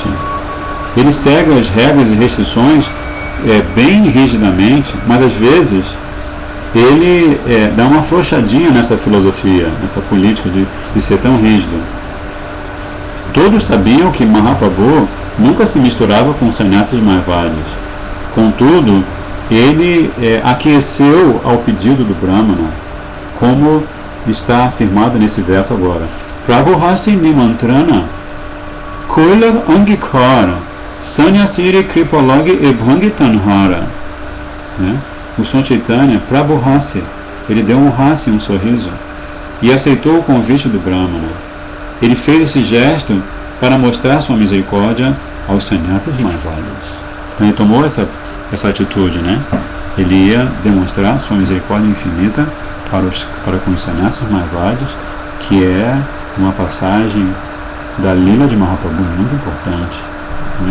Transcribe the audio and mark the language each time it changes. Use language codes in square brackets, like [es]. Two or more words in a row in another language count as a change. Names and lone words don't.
[pt] Ele segue as regras e restrições bem rigidamente, mas às vezes ele dá uma afrouxadinha nessa filosofia, nessa política de ser tão rígido. Todos sabiam que Mahaprabhu nunca se misturava com sannyasis mayavadis. Contudo, ele aqueceu ao pedido do Brahmana, como está afirmado nesse verso agora. [bn] প্রভু হাসি নিমন্ত্রণ কৈল অঙ্গীকার সন্ন্যাসীরে কৃপা লাগি এ ভঙ্গী তাঁহার. [pt] O Sr. Chaitanya, Prabhuhasi, ele deu um hasi, um sorriso, e aceitou o convite do Brahmana. Ele fez esse gesto para mostrar sua misericórdia aos sannyasis mayavadis. Então ele tomou essa atitude, né? Ele ia demonstrar sua misericórdia infinita para com os sannyasis mayavadis, que é uma passagem da Lila de Mahaprabhu muito importante, né?